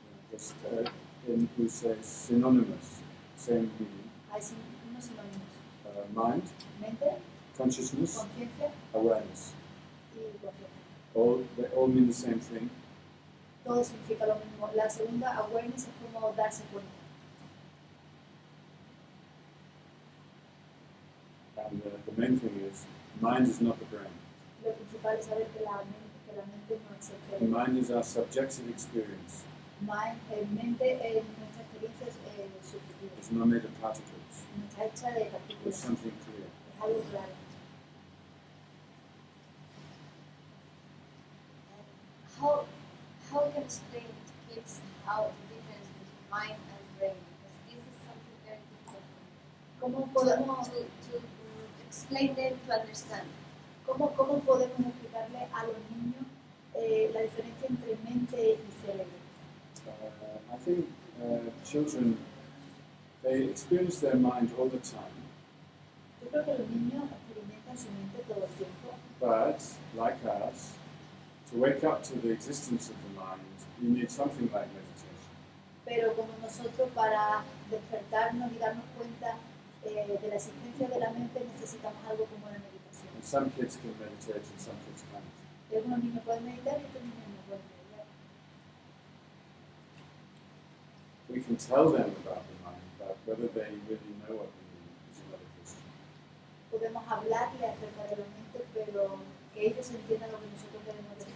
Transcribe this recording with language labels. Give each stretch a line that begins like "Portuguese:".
English: Just, we say synonymous, same meaning.
Spanish: Hay unos sinónimos.
English: Mind,
Spanish: Mente,
English: consciousness,
Spanish: conciencia
English: awareness.
Spanish: y conciencia.
English: They all mean the same thing.
Spanish: Todo significa lo mismo. La segunda, awareness, es como darse cuenta.
English: And the main thing is, mind is not the brain.
Spanish: Lo principal es saber que la mente no es el
English: The
Spanish: cerebro.
English: mind is our subjective experience.
Spanish: Mente es nuestra experiencia subjetiva.
English: It's not made of particles.
Spanish: No está hecha de
English: It's
Spanish: partículas.
English: something clear.
Spanish: Es algo claro.
English: How can explain to kids how the difference between mind and brain? Because this is something very difficult
Spanish: ¿Cómo
English: to explain them to understand.
Spanish: ¿Cómo podemos explicarle a los niños la diferencia entre mente y cerebro?
English: I think children, they experience their mind all the time.
Spanish: Yo creo que los niños experimentan su mente todo el tiempo,
English: But, like us, to wake up to the existence of the mind, you need something like meditation.
Spanish: pero como nosotros para despertarnos y darnos cuenta de la existencia de la mente necesitamos algo como la meditación.
English: And some kids can meditate and some kids can't.
Spanish: Y algunos niños pueden meditar y otros niños no pueden mediar.
English: We can tell them about the mind, but whether they really know what we mean is another question.
Spanish: Podemos hablarle acerca de la mente, pero que ellos entiendan lo que nosotros queremos decir.